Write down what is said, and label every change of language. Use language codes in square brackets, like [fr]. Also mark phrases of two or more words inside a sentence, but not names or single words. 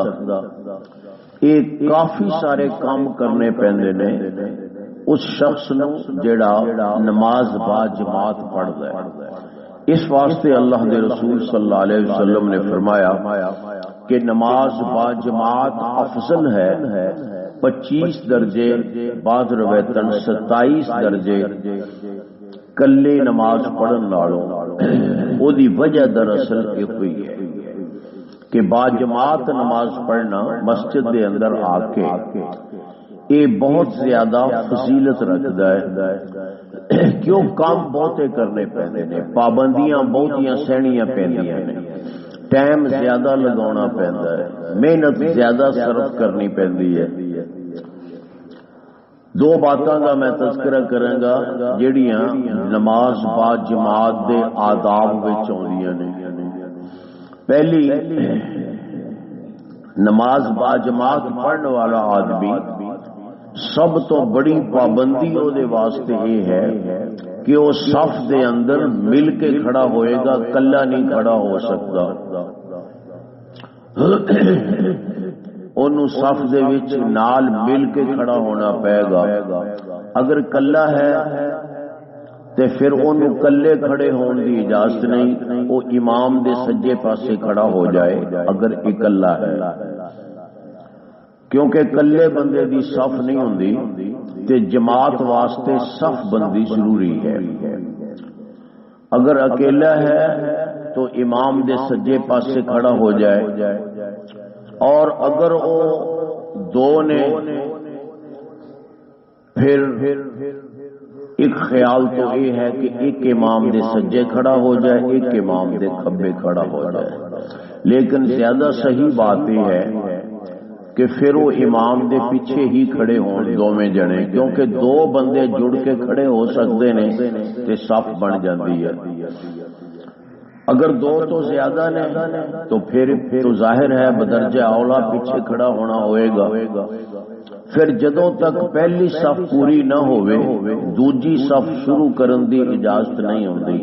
[pa] ایک کافی سارے کام کرنے پیندے نے اس شخص نو جڑا نماز با جماعت پڑھدا ہے۔ اس واسطے اللہ دے رسول صلی اللہ علیہ وسلم نے فرمایا کہ نماز با جماعت افضل ہے 25 درجے، بعض روایتاں 27 درجے کلے نماز پڑھن نالوں۔ او دی وجہ دراصل یہ ہوئی ہے کہ با جماعت نماز پڑھنا مسجد دے اندر آ کے یہ بہت زیادہ فضیلت رکھتا ہے، کیوں کام بہتے کرنے پیندے نے، پابندیاں بہتیاں سہنیاں پیندیاں نے، ٹائم زیادہ لگانا پیندا ہے، محنت زیادہ صرف کرنی پیندی ہے۔ دو باتاں کا میں تذکرہ کروں گا جڑیاں نماز با جماعت دے آداب وچ آندیاں نے۔ پہلی، نماز با جماعت پڑھنے والا آدمی سب تو بڑی پابندی او دے واسطے یہ ہے کہ وہ صف دے اندر مل کے کھڑا ہوئے گا، کلا نہیں کھڑا ہو سکتا۔ انہوں صف دے وچ نال مل کے کھڑا ہونا پائے گا۔ اگر کلا ہے تے پھر انہوں کلے کھڑے ہون دی اجازت نہیں، وہ امام دے سجے پاسے کھڑا ہو جائے اگر اکلا ہے، کیونکہ کلے بندے دی صف نہیں ہوندی تے جماعت واسطے صف بندی ضروری ہے۔ اگر اکیلا ہے تو امام دے سجے پاسے کھڑا ہو جائے، اور اگر وہ دو نے پھر ایک خیال تو یہ ہے کہ ایک امام دے سجے کھڑا ہو جائے، ایک امام دے کھبے کھڑا ہو جائے، لیکن زیادہ صحیح بات یہ ہے کہ پھر وہ امام دے پیچھے ہی کھڑے ہون دوویں جنے، کیونکہ دو بندے جڑ کے کھڑے ہو سکتے نے تے صف بن جاندی ہے۔ اگر دو تو زیادہ نے تو پھر تو ظاہر ہے بدرجہ اولا پیچھے کھڑا ہونا ہوئے گا۔ پھر جدوں تک پہلی صف پوری نہ ہوئے دوجی صف شروع کرن دی اجازت نہیں ہوندی۔